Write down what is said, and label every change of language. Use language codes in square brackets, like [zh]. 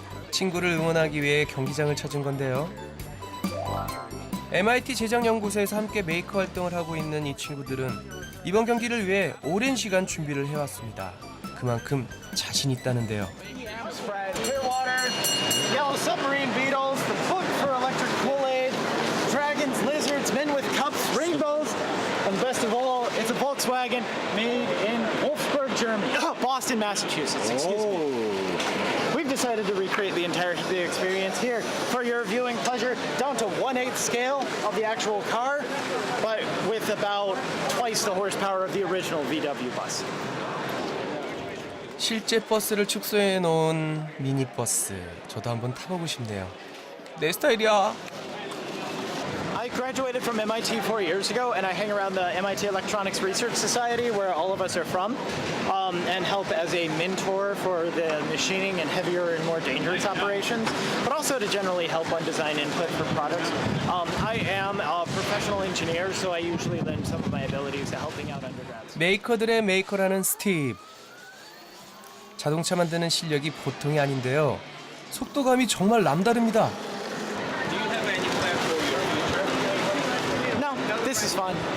[ko] 친구를 응원하기 위해 경기장을 찾은 건데요. MIT 제작연구소에서 함께 메이커 활동을 하고 있는 이 친구들은 이번 경기를 위해 오랜 시간 준비를 해왔습니다. 그만큼 자신 있다는데요. [en] Clearwater, yellow submarine beetles, the book for electric Kool-Aid, dragons, lizards, men with cups, rainbows, and best of all, it's a Volkswagen made in Wolfsburg, Germany. Boston, Massachusetts, excuse me. We've decided to recreate the entire experience here for your viewing pleasure, down to 1/8 scale of the actual car, but with about twice the horsepower of the original VW bus. [ko] 실제 버스를 축소해 놓은 미니버스. 저도 한번 타보고 싶네요. 내 스타일이야. [en] I graduated from MIT 4 years ago, and I hang around the MIT Electronics Research Society, where all of us are from, and help as a mentor for the machining and heavier and more dangerous operations, but also to generally help on design input for products. I am a professional engineer, so I usually lend some of my abilities to helping out undergrads. [ko] 메이커들의 메이커라는 스티브. 자동차 만드는 실력이 보통이 아닌데요. 속도감이 정말 남다릅니다. [en] This is fun.